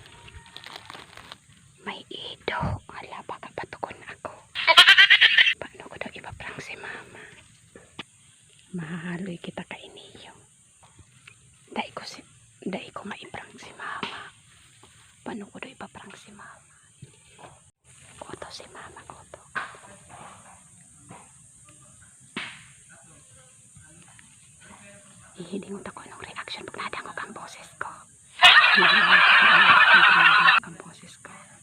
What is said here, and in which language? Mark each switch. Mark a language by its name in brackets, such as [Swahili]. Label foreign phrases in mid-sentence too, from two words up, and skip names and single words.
[Bikol] May ido. Ala, baka patukon ako. Paano ko daw ipaprank si mama? Mahaloy kita kainiyo. Dai ko maiprank si mama. Paano ko daw ipaprank si mama? Koto si mama, koto. Ihilingot ako ng reaction pag nadangog ang boses ko. Ihilingot ako ng reaction pag nadangog ang boses ko.